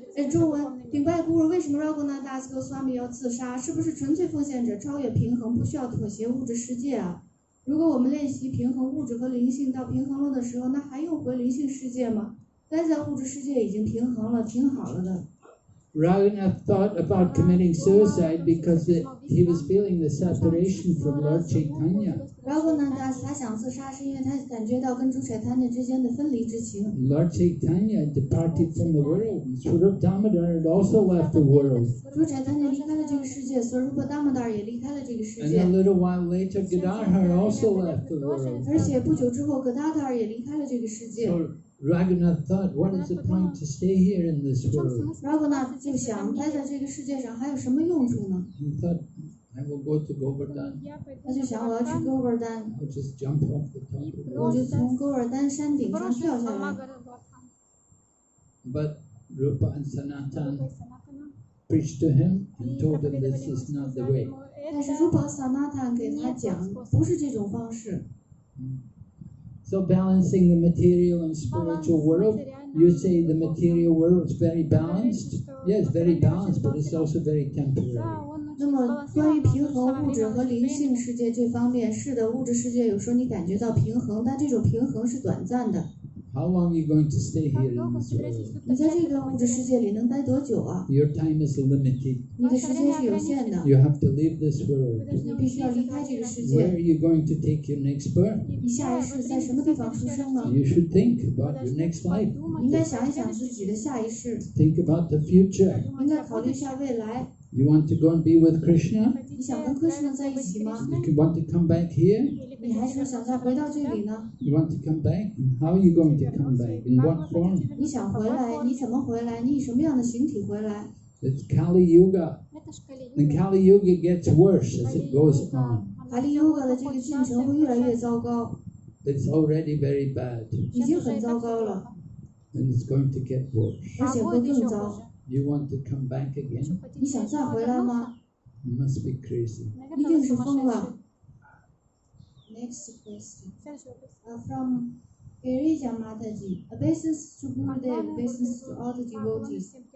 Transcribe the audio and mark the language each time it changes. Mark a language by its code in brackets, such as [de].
[zh] 中文顶拜古鲁，为什么 Ragunath Das Goswami 要自杀？是不是纯粹奉献者超越平衡，不需要妥协物质世界啊？如果我们练习平衡物质和灵性到平衡了的时候，那还用回灵性世界吗？待在物质世界已经平衡了，挺好了的。 [en] Ragunath thought about committing suicide because he was feeling the separation from Lord Chaitanya. [zh] Ragunath Das 他想自杀，是因为他感觉到跟主Chaitanya之间的分离之情。 [en] Lord Chaitanya departed from the world. Swarup Damodar had also left the world. [zh] 主Chaitanya 离开了这个世界，所以Rupa Damodar也离开了这个世 [en] And a little while later, Gadadhar also left the world. [zh] 而且不久之后，Gadadhar 也离开了这个世界。 [en] So Ragunath thought, what is the point to stay here in this world? [zh] Ragunath 就想，待在这个世界上还有什么用处呢？ [en] He thought, I will go to Govardhan. [zh] 他就想，我要去勾尔丹， [en] I'll just jump off the top of the [zh] 我 [en] world. [zh] 就从勾尔丹山顶上跳下来。 [en] But Rupa and Sanatan preached to him and told him this is not the way. [zh] 但是 Rupa Sanatan 给他讲，不是这种方式。 [en] So balancing the material and spiritual world, you say the material world is very balanced. Yes, very balanced, but it's also very temporary. [zh] 那么关于平衡物质和灵性世界这方面，是的，物质世界有时候你感觉到平衡，但这种平衡是短暂的。 [en] How long are you going to stay here in this world? [zh] 你在这个物质世界里能待多久啊？ [en] Your time is limited. [zh] 你的时间是有限的， [en] You have to leave this world. [zh] 你必须要离开这个世 [en] Where [zh] 界。 [en] are you going to take your next birth? [zh] 你下一世在什么地方出生呢？ [en] You should think about your next life. [zh] 你应该想一想自己的下一世， [en] Think about the future. [zh] 应该考虑一下未来。 [en] You want to go and be with Krishna? [zh] 你想跟 Krishna 在一起吗？ [en] You want to come back here? [zh] 你还是想再回到这里呢？ [en] You want to come back? How are you going to come back? In what form? [zh] 你想回来，你怎么回来？你以什么样的形体回来？ [en] It's Kali Yuga. And Kali Yuga gets worse as it goes on. [zh] 卡利优格的这个进程会越来越糟糕， [en] It's already very bad, [zh] 已经很糟糕了， [en] and it's going to get worse. [zh] 而且会更糟。 [en] You want to come back again? [zh] 你想再回来吗？ [en] You must be crazy. [zh] 一定是疯了。 [en] Next question. [zh] 下一个 [en] From Girija Mataji, obeisance to Gurudev, obeisance to all the devotees.